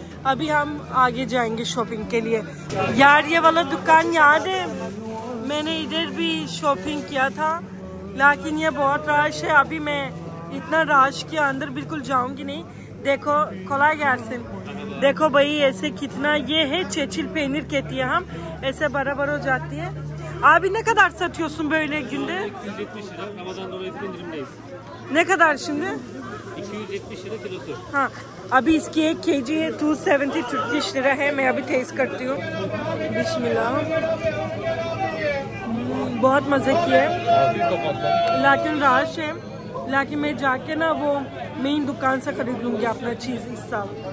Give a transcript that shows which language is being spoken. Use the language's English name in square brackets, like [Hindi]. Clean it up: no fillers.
[Hindi] अभी हम आगे जाएंगे शॉपिंग के लिए। यार ये वाला दुकान याद है, मैंने इधर भी शॉपिंग किया था, लेकिन ये बहुत रश है। अभी मैं इतना रश के अंदर बिल्कुल जाऊंगी नहीं। देखो [Turkish] kolay gelsin, [Hindi] देखो भाई ऐसे कितना ये है, çeçil peynir कहती है हम, ऐसे बराबर हो जाती है। [Turkish] Abi ne kadar satıyorsun böyle günde? 270 lira. Ramazan dolayısıyla indirimdeyiz. Ne kadar şimdi? 270 lira kilosu. [Hindi] हाँ, अभी इसकी 1 kg है 270 तुर्किश लिरा है। मैं अभी टेस्ट करती हूँ। बिस्मिल्लाह। बहुत मज़े की है, लेकिन रश है, लेकिन मैं जाके ना वो मेन दुकान से खरीद लूँगी अपना चीज़ इस साल।